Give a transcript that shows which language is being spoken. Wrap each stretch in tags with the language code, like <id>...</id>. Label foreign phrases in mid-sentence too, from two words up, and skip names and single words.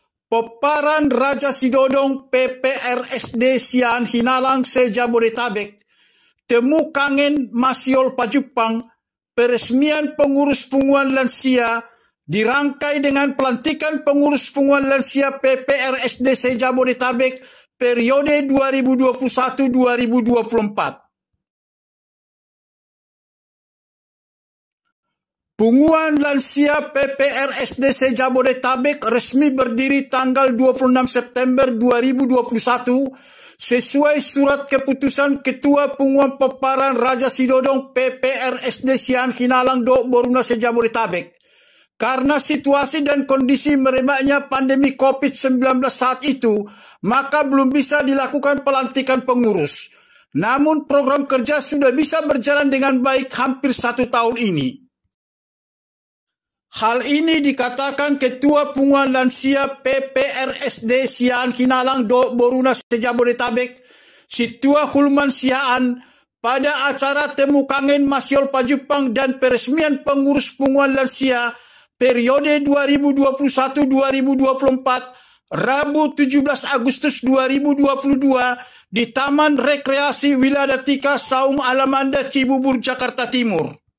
<id>Peparan Raja Sidodong PPRSD Sian Hinalang se-Jabodetabek, temu kangen Masiol Pajupang, peresmian pengurus punguan lansia, dirangkai dengan pelantikan pengurus punguan lansia PPRSD se-Jabodetabek periode 2021-2024. Punguan Lansia PPRSD se-Jabodetabek resmi berdiri tanggal 26 September 2021 sesuai surat keputusan Ketua Punguan Peparan Raja Sidodong PPRSD Sian Hinalang Dok Boruna se-Jabodetabek. Karena situasi dan kondisi merebaknya pandemi COVID-19 saat itu, maka belum bisa dilakukan pelantikan pengurus. Namun program kerja sudah bisa berjalan dengan baik hampir 1 tahun ini. Hal ini dikatakan Ketua Punguan Lansia PPRSD Sian Hinalang Dok Boruna se-Jabodetabek, Situa Hulman Siaan, pada acara temu kangen Masiol Pajupang dan peresmian pengurus Punguan Lansia periode 2021-2024, Rabu 17 Agustus 2022 di Taman Rekreasi Wiladatika Saung Alamanda Cibubur, Jakarta Timur.</id>